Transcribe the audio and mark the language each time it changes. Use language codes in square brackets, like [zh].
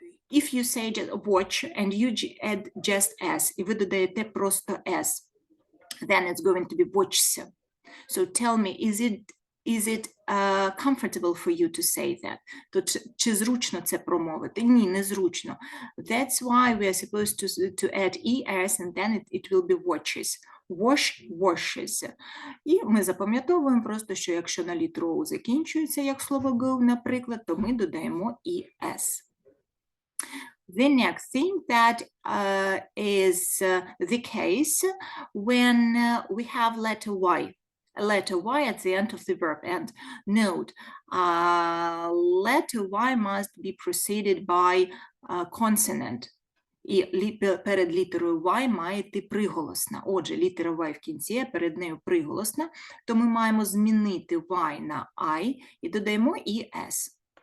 [en] If you say just watch and you add just S, [uk] і ви додаєте просто S, [en] then it's going to be watches. So tell me, is it comfortable for you to say that? [uk] То чи зручно це промовити? Ні, не зручно. [en] That's why we are supposed to add es and then it will be watches. Wash, washes. [uk] І ми запам'ятовуємо просто, що якщо на літеру O закінчується, як слово go, наприклад, то ми додаємо es. [en] The next thing that is the case when we have letter Y. A letter Y at the end of the verb. And note, letter Y must be preceded by consonant. [uk] І перед літерою Y має йти приголосна. Отже, літера Y в кінці, а перед нею приголосна, то ми маємо змінити Y на I і додаємо ES.